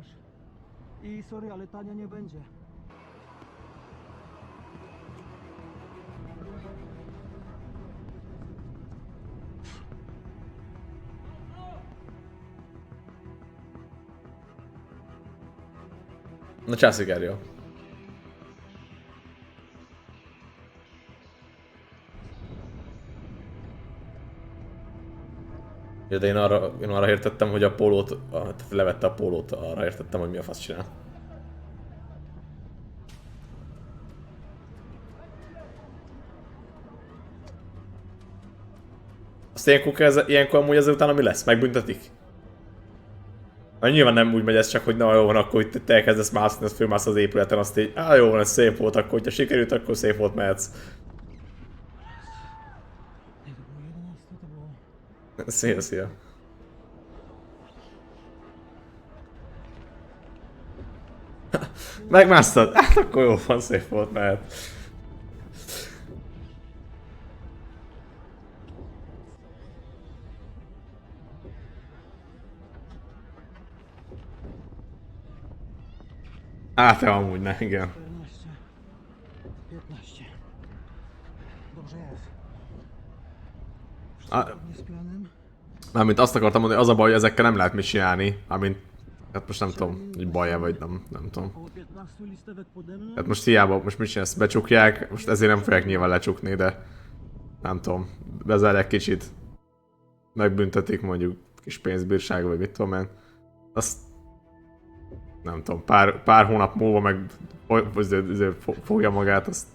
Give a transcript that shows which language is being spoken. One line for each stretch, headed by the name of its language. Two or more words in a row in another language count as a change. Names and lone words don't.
Polish: I sorry, ale tania nie będzie.
Hungarian: Na császik jó. Ja, de én arra értettem, hogy a pólót, tehát levette a pólót, arra értettem, hogy mi a fasz csinál. Azt ilyenkor amúgy ezután mi lesz? Megbüntetik? Na, nyilván nem úgy megy ez csak, hogy na jó van, akkor itt te elkezdesz mászni, az fölmász az épületen, azt így, jó van, ez szép volt, akkor hogyha sikerült, akkor szép volt, mehetsz.
Polish: Nie, to było 11, to było...
Hungarian: Szia, szia. Megmásztad? Hát akkor jó van, szép volt, mehet. Hát amúgy ne, igen.
Polish: 14, 15. Dobrze jest. A, Zgodnie z planem.
Hungarian: mármint azt akartam mondani, az a baj, hogy ezekkel nem lehet mit csinálni. Amint, hát most nem tudom, hogy baj-e vagy nem tudom.
Polish: Około 15 listewek pode mną.
Hungarian: Hát most hiába, most mit csinálsz, becsukják, most ezért nem fogják nyilván lecsukni, de nem tudom, bezárják kicsit, megbüntetik mondjuk kis pénzbírság, vagy mit tudom én. Azt nem tudom, pár hónap múlva meg fogja magát, azt